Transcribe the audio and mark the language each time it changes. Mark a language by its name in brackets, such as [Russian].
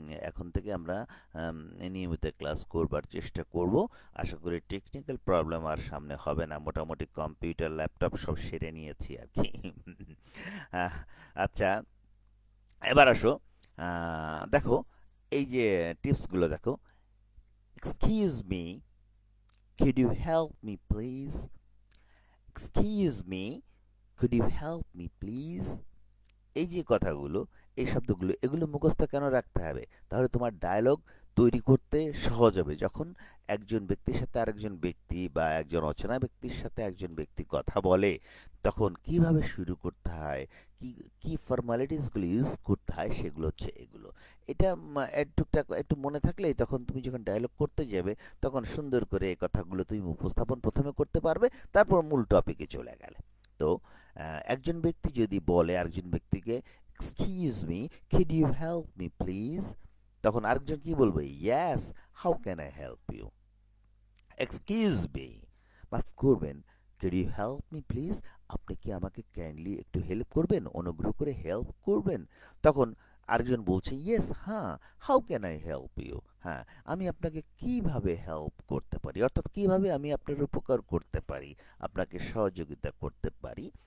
[Bangla] এখন থেকে আমরা নিয়মিত ক্লাস করবার চেষ্টা করব। আশা করি টেকনিক্যাল প্রবলেম আর সামনে হবে না, মোটামুটি কম্পিউটার ল্যাপটপ সব সেরে নিয়েছি আর কি। আচ্ছা, এবার আসো, দেখো এই যে টিপসগুলো দেখো। [English] Excuse me, could you help me please? Excuse me, could you help me please? [Bangla] এই যে কথাগুলো, এই শব্দগুলো, এগুলো মুখস্থ কেন রাখতে হবে? তাহলে তোমার ডায়লগ তৈরি করতে সহজ হবে। যখন একজন ব্যক্তির সাথে আরেকজন ব্যক্তি বা একজন অচেনা ব্যক্তির সাথে একজন ব্যক্তি কথা বলে, তখন কিভাবে শুরু করতে হয়, কি কি ফর্মালিটিসগুলো ইউজ করতে হয়, সেগুলো হচ্ছে এগুলো। এটা টুকটাক একটু মনে থাকলেই তখন তুমি যখন ডায়লগ করতে যাবে, তখন সুন্দর করে এই কথাগুলো তুমি উপস্থাপন প্রথমে করতে পারবে, তারপর মূল টপিকে চলে গেলে। তো একজন ব্যক্তি যদি বলে আরেকজন ব্যক্তিকে, [English] Excuse me, could you help me please? [Bangla] তখন আরেকজন কি বলবে, [English] Yes, how can I help you? Excuse me, [Bangla] মাফ করবেন, [English] could you help me please? [Bangla] আপনি কি আমাকে কাইন্ডলি একটু হেল্প করবেন, অনুগ্রহ করে হেল্প করবেন? তখন আরেকজন বলছে, [English] yes, [Bangla] হ্যাঁ, [English] How can I help you? [Bangla] হ্যাঁ, আমি আপনাকে কিভাবে হেল্প করতে পারি, অর্থাৎ কিভাবে আমি আপনার উপকার করতে পারি, আপনাকে সহযোগিতা করতে পারি।